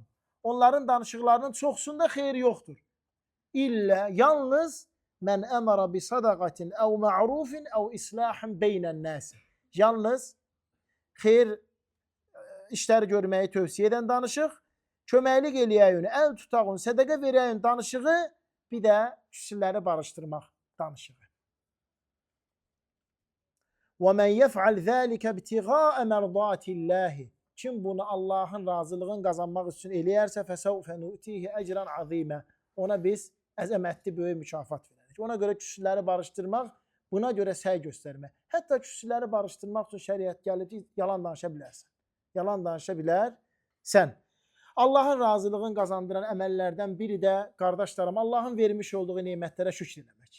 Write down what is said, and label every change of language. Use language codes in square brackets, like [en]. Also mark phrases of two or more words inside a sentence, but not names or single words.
[az] Onların danışıqlarının çoxsunda xeyir yoxdur. [ar] İllə, yalnız من أمر بصدقة أو معروف أو إصلاح بين الناس. [az] Yalnız xeyir işləri görməyi tövsiyə edən danışıq, köməklik eləyəyün, əl tutağın, sədaqə verəyün danışığı, bir də küsürləri barışdırmaq danışığı. [ar] وَمَنْ يَفْعَلْ ذَٰلِكَ ابْتِغَاءَ مَرْضَاتِ اللّٰهِ. [az] Kim bunu Allahın razılığını qazanmaq üçün eləyərsə, [ar] فَسَوْفَ نُؤْتِيهِ اَجْرًا عَظِيمًا. [az] Ona biz əzəmətli böyük mükafat verərik. Ona görə küsürləri barışdırmaq, buna görə səy göstərmək. Hətta küsürləri barışdırmaq üçün şəriət gəlir ki, yalan danışa bilərsən. Yalan danışa bilərsən. Allahın razılığını qazandıran əməllərdən biri də, qardaşlarım, Allahın vermiş olduğu nemətlərə şükr eləmək.